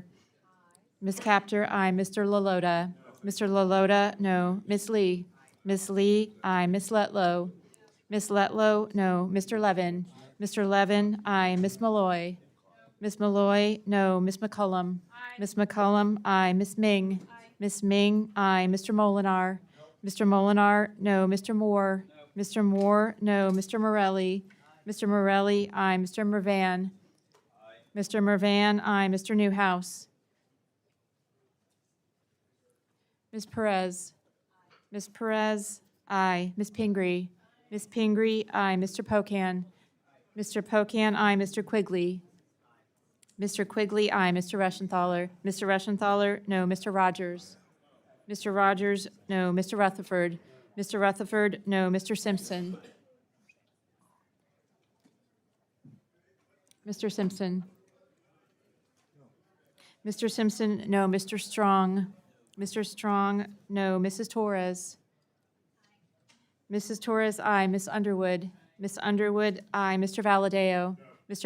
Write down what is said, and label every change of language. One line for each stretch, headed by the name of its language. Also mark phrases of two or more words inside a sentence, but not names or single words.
English: Ms. Kaptur, aye. Mr. Lalota? Mr. Lalota, no. Ms. Lee? Ms. Lee, aye. Ms. Letlow? Ms. Letlow, no. Mr. Levin? Mr. Levin, aye. Ms. Malloy? Ms. Malloy, no. Ms. McCullum? Ms. McCullum, aye. Ms. Ming? Ms. Ming, aye. Mr. Molinar? Mr. Molinar, no. Mr. Moore? Mr. Moore, no. Mr. Morelle? Mr. Morelle, aye. Mr. Mervan? Mr. Mervan, aye. Mr. Newhouse? Ms. Perez? Ms. Perez, aye. Ms. Pingree? Ms. Pingree, aye. Mr. Pocan? Mr. Pocan, aye. Mr. Quigley? Mr. Quigley, aye. Mr. Reschenthaler? Mr. Reschenthaler, no. Mr. Rogers? Mr. Rogers, no. Mr. Rutherford? Mr. Rutherford, no. Mr. Simpson? Mr. Simpson? Mr. Simpson, no. Mr. Strong? Mr. Strong, no. Mrs. Torres? Mrs. Torres, aye. Ms. Underwood? Ms. Underwood, aye. Mr. Valadeo? Mr.